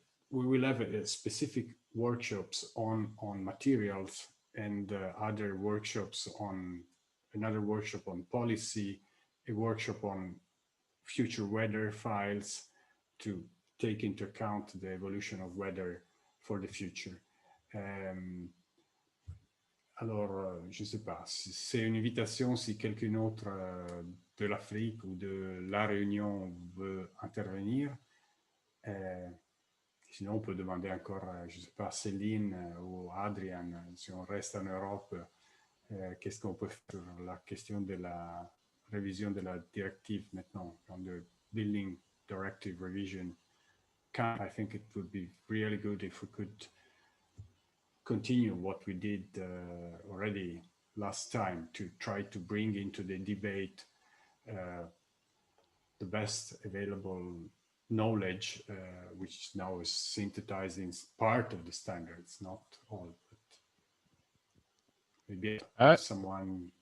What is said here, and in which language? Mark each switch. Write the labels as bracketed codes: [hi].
[en] We will have specific workshops on materials and other workshops another workshop on policy, a workshop on future weather files to take into account the evolution of weather for the future. [fr] Alors, je ne sais pas, c'est une invitation si quelqu'un autre de l'Afrique ou de la Réunion veut intervenir. Sinon, on peut demander encore, je ne sais pas, Céline ou Adrian, si on reste en Europe, qu'est-ce qu'on peut faire sur la question de la révision de la directive maintenant, [en] on the Building Directive revision. I think it would be really good if we could continue what we did already last time to try to bring into the debate the best available knowledge, which now is synthesized in part of the standards, not all, but maybe someone